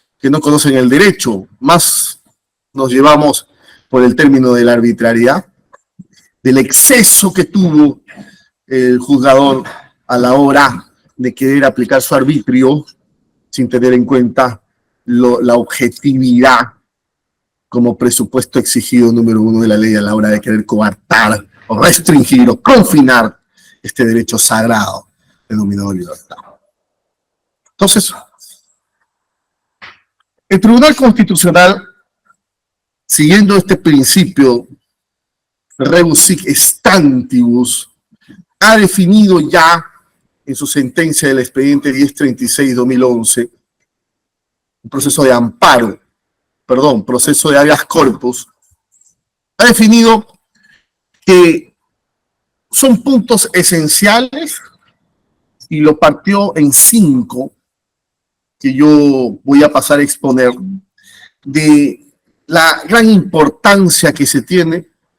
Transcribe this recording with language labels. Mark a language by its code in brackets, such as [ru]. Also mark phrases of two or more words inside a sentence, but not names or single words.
[es] que no conocen el derecho, más nos llevamos por el término de la arbitrariedad, del exceso que tuvo el juzgador a la hora de querer aplicar su arbitrio sin tener en cuenta la objetividad como presupuesto exigido número 1 de la ley a la hora de querer coartar o restringir o confinar este derecho sagrado denominado libertad. Entonces, el Tribunal Constitucional, siguiendo este principio [la] rebus sic stantibus, [es] ha definido ya en su sentencia del expediente 1036-2011 un proceso de amparo, proceso de [la] habeas corpus, [es] ha definido que son puntos esenciales y lo partió en 5 que yo voy a pasar a exponer, de la gran importancia que se tiene